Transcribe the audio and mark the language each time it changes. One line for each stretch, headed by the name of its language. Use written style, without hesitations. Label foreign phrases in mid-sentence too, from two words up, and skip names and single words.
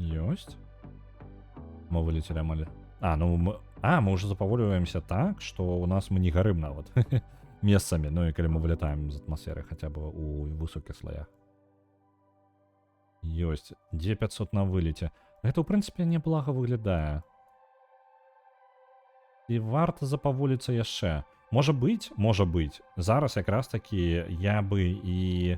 Belarusian: ёсць. Мы вылетели амаль. Мы уже запавольваемся так, что у нас мы не гарым нават месцамі, ну і калі мы вылетаем з атмасферы хаця бы у высокіх слоях. Ёсць. Дзе 500 на вылеце? Гэта, ў прынцыпе, неблага выглядае. І варта запаволіцца яшчэ. Можа быць. Зараз якраз такі я бы і...